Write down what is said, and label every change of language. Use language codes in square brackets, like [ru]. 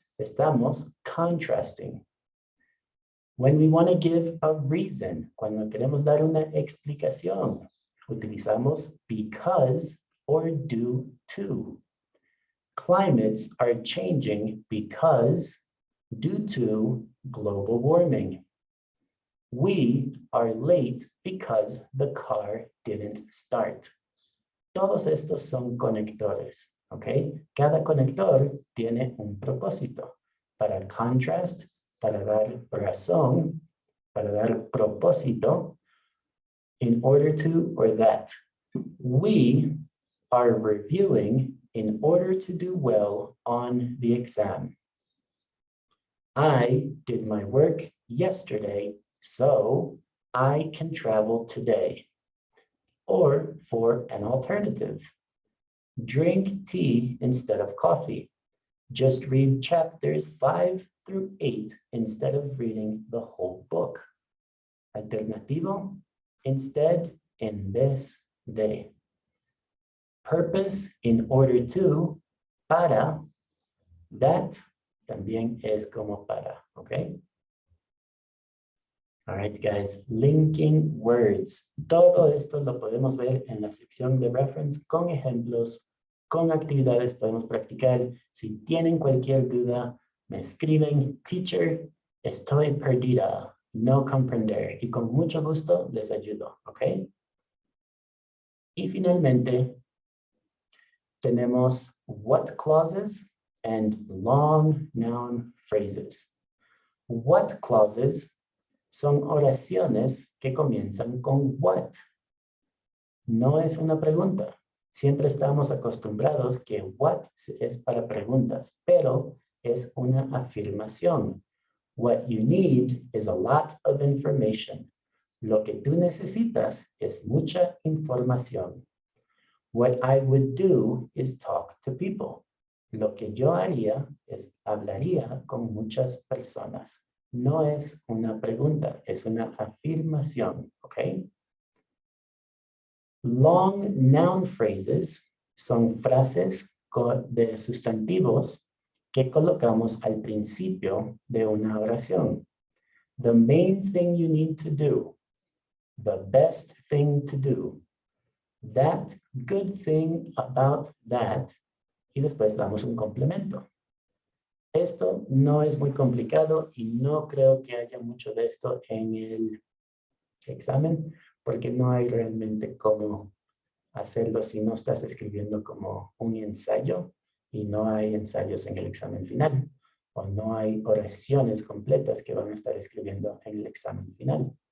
[en] Estamos contrasting. When we want to give a reason, [es] cuando queremos dar una explicación, utilizamos [en] because or due to. Climates are changing because, due to global warming. We are late because the car didn't start. [es] Todos estos son conectores, ¿ok? Cada conector tiene un propósito. Para contrast, para dar razón, para dar propósito, [en] in order to or that. We are reviewing in order to do well on the exam. I did my work yesterday, so I can travel today. Or for an alternative, drink tea instead of coffee. Just read chapters 5 through 8 instead of reading the whole book. [es] Alternativo, instead, en vez de. [en] Purpose, in order to, [es] para, that, también es como para, ¿ok? [en] All right, guys, linking words. [es] Todo esto lo podemos ver en la sección de reference con ejemplos, con actividades podemos practicar. Si tienen cualquier duda, me escriben, teacher, estoy perdida, no comprender, y con mucho gusto les ayudo, ¿ok? Y finalmente, tenemos [en] what clauses and long noun phrases. [es] What clauses son oraciones que comienzan con what. No es una pregunta. Siempre estamos acostumbrados que what es para preguntas, pero es una afirmación. [en] What you need is a lot of information. [es] Lo que tú necesitas es mucha información. [en] What I would do is talk to people. [es] Lo que yo haría es hablaría con muchas personas. No es una pregunta, es una afirmación, ¿ok? Long noun phrases son frases de sustantivos que colocamos al principio de una oración. [en] The main thing you need to do. The best thing to do. That good thing about that. [es] Y después damos un complemento. Esto no es muy complicado y no creo que haya mucho de esto en el examen porque no hay realmente cómo hacerlo si no estás escribiendo como un ensayo y no hay ensayos en el examen final o no hay oraciones completas que van a estar escribiendo en el examen final.